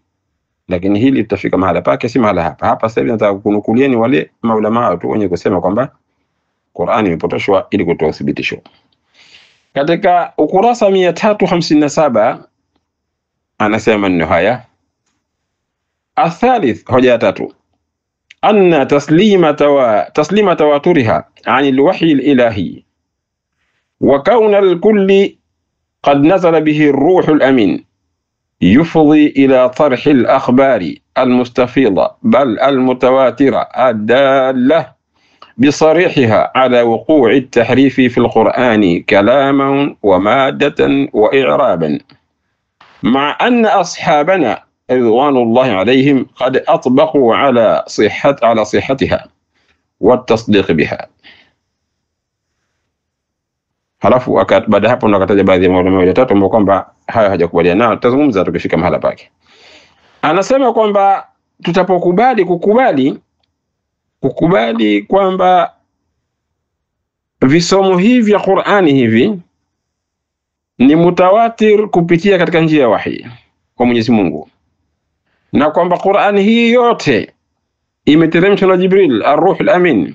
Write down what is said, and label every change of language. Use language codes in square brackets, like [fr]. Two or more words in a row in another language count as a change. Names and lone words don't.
[sw] Lakini hili tutafika mahala pake, si mahala hapa. Hapa sasa hivi nataka kunukulieni wale maulama tu wenye kusema kwamba Qur'ani imepotoshwa ili kutoa uthibitisho. Katika ukurasa 357 anasema neno haya. [ar] Athalith, [sw] hoja ya 3, [ar] أن تسليم تواترها عن الوحي الإلهي و كون الكل قد نزل به الروح الأمين يفضي إلى طرح الأخبار المستفيضة بل المتواترة الدالة بصريحها على وقوع التحريف في القرآن كلاما ومادة وإعرابا، مع أن أصحابنا رضوان الله عليهم قد أطبقوا على صحتها والتصديق بها. [sw] Halafu baada hapo nakataja baadhi ya maulama watatu ambao kwamba haya hajakubaliana nao, tutazungumza tukifika mahala pake. Anasema kwamba kukubali kwamba visomo hivi vya Qur'ani hivi ni mutawatir kupitia katika njia ya wahi kwa Mwenyezi Mungu, na kwamba Qur'ani hii yote imeteremshwa na Jibril [ar] الروح الأمين.